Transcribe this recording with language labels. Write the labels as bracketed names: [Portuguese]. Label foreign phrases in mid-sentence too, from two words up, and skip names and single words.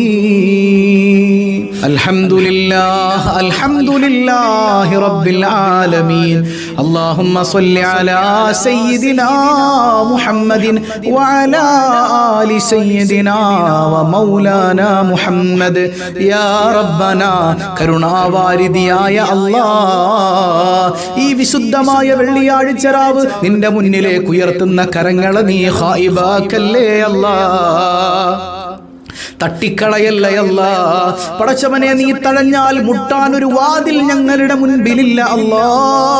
[Arabic] الحمد لله رب العالمين اللهم صل على سيدنا محمد وعلى آل سيدنا ومولانا محمد يا ربنا [Malayalam] കരുണാവാരിധിയായ അല്ലാഹ് ഈ വിശുദ്ധമായ വെള്ളിയാഴ്ച രാവ് നിന്റെ മുന്നിലേക്ക് ഉയർത്തുന്ന കരങ്ങളെ നീ ഖായിബാക്കല്ലേ അല്ലാഹ്, തട്ടിക്കളയല്ലേ അല്ലാഹ്. പടച്ചവനെ നീ തഴഞ്ഞാൽ മുട്ടാൻ ഒരു വാതിൽ ഞങ്ങളുടെ മുൻപിലില്ല അല്ലാഹ്.